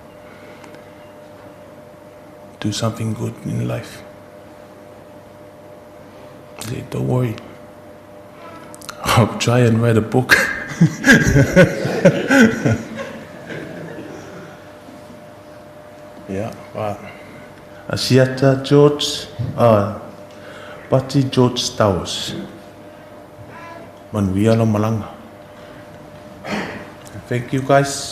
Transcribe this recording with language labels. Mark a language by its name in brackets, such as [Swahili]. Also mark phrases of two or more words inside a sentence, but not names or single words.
[English] Do something good in life. I said, don't worry. I'll try and write a book. Yeah, wow. Asiata George, Pati George Stowers. [Samoan] Manuia lo malanga. [English] Thank you guys.